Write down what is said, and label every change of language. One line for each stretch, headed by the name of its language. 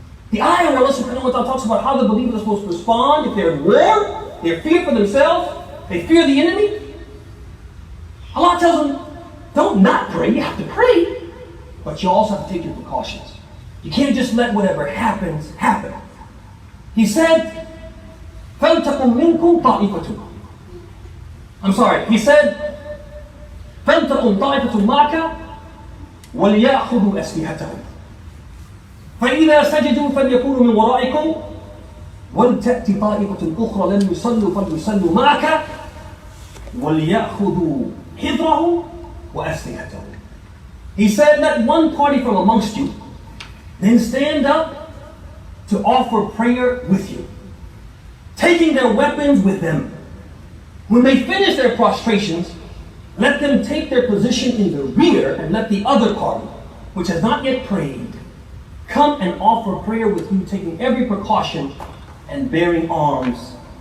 English: The ayah where Allah subhanahu wa ta'ala talks about how the believers are supposed to respond if they're in war, they fear for themselves, they fear the enemy. Allah tells them, don't not pray, you have to pray, but you also have to take your precautions. You can't just let whatever happens, happen. He said,
Arabic: فَلْتَقُمْ مِنْكُمْ طَائِفَةٌ.
English: I'm sorry, he said,
Arabic: فَلْتَقُمْ طَائِفَةٌ مَعَكَ وَلْيَأْخُذُوا أَسْلِحَتَهُمْ فإذا سجدوا فليكونوا من ورائكم ولتأتي طائفة أخرى لم يصلوا فليصلوا معك وليأخذوا حذرهم وأسلحتهم.
English: He said, let one party from amongst you then stand up to offer prayer with you, taking their weapons with them. When they finish their prostrations, let them take their position in the rear and let the other party, which has not yet prayed, come and offer prayer with you, taking every precaution and bearing arms.